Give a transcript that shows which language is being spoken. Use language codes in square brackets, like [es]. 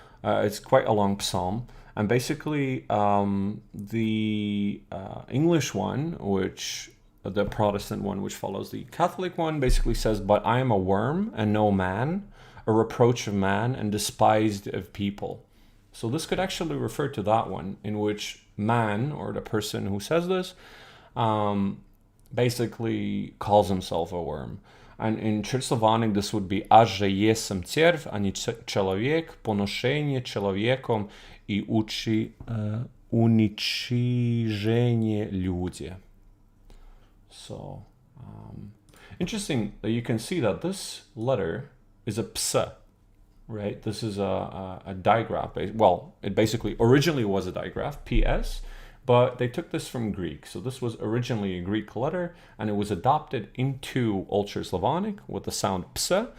[en] It's quite a long psalm. And basically, the English one, which the Protestant one, which follows the Catholic one, basically says, "But I am a worm and no man, a reproach of man and despised of people." So this could actually refer to that one, in which man, or the person who says this, basically calls himself a worm. And in Church Slavonic, this would be [cu] "Аз же есмь цервь, а не человек, поношение человеком и уничижение люди." [en] So, interesting that you can see that this letter is a ps, right? This is a digraph. Well, it basically originally was a digraph, PS, but they took this from Greek. So this was originally a Greek letter, and it was adopted into Old Church Slavonic with the sound ps.